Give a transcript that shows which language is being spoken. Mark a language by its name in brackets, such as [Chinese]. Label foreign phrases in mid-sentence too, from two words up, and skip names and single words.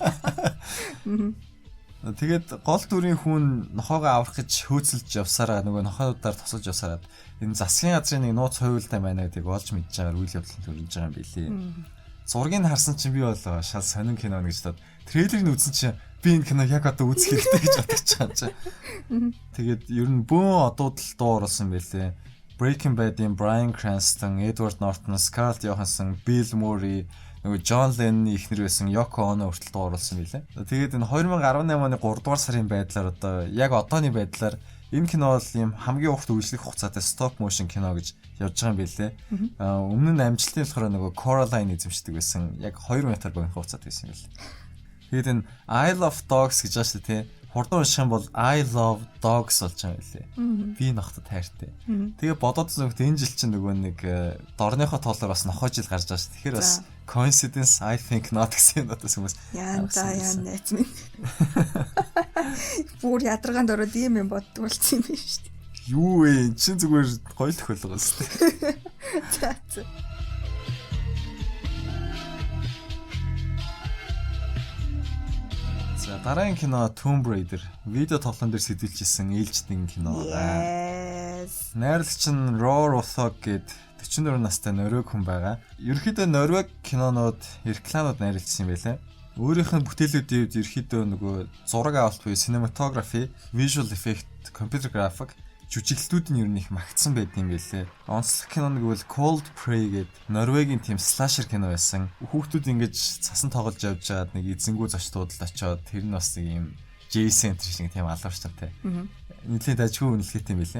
[Mongolian] Тэгээд гол дүрийн хүн нохоогоо аврах гэж хөөцөлж явсараа нөгөө нохойнуудаар тосолж явсараад энэ засгийн газрын нэг нууц хуйлтай байна гэдгийг олж мэдж байгаагаар үйл явдлыг төрүүлж байгаа юм билий. Зургийг харсан чинь би бол шал сонин кино гэж бодоод трейлерыг нь үзсэн чинь би энэ кино яг одоо үзэх хэрэгтэй гэж бодож байгаа юм. Тэгээд ер нь бөөн одуудл дуу оруулсан байлээ. Breaking Bad-ийн Bryan Cranston, Edward Norton, Scarlett Johansson, Bill Murray, нөгөө John Lennon-ийн эхнэр байсан Yoko Ono хүртэл дуу оруулсан билээ. Тэгээд энэ 2018 оны 3 дугаар сарын байдлаар одоо яг одооны байдлаар энэ кино бол ийм хамгийн урт үргэлжлэх хугацаатай [English] stop motion [Mongolian] кино гэж явж байгаа юм билээ. Өмнө нь амжилтын болохоор нөгөө Coraline эзэмшдэг байсан. Яг 2 минутаар богино хугацаад байсан юм билээ. Тэгээд энэ I Love Dogs гэж байгаа шүү дээ. Хурдан унших юм бол I Love Dogs болж байгаа юм билээ. Би нохтод хайртай. Тэгээ бодоод зөвхөн энэ жил чинь нөгөө нэг дорныхоо тоолоор бас нохоо жил гарч байгаа шүү. Тэгэхээр бас [English] coincidence I think not [Mongolian] гэсэн юм надаас хүмүүс. Яа найз минь. Бүр ядаргаанд ороод ийм юм боддог болсон юм байна шүү дээ. Юу вэ? Чин зүгээр гоё л тохиолгоо шүү. За. За дараагийн кино Tomb Raider видео тоглоом дээр сэтэлжсэн ээлжтэн кино байгаа. Найрлагч нь Roar Uthog гээд 44 настай норвег хүн байгаа. Ерөнхийдөө норвег кинонууд рекламууд найруулсан юм байлаа. Өөрийнх нь бүтээлүүдийн үед ерөнхийдөө нөгөө зураг авалт буюу cinematography, [English] visual effect, computer graphic [Mongolian] жүжиглэлтүүд нь ер нь их магтсан байд юм байлээ. Онцлог кино нэг бол Cold Prey гээд Норвегийн тийм слашер кино байсан. Хүүхдүүд ингэж цасан тоглож явж байгаад нэг эзэнгүү зочдууд л очоод тэр нь бас нэг юм Jason шиг тийм алуурчтай. Нийлээд ажгүй үнэлгээтэй юм байлээ.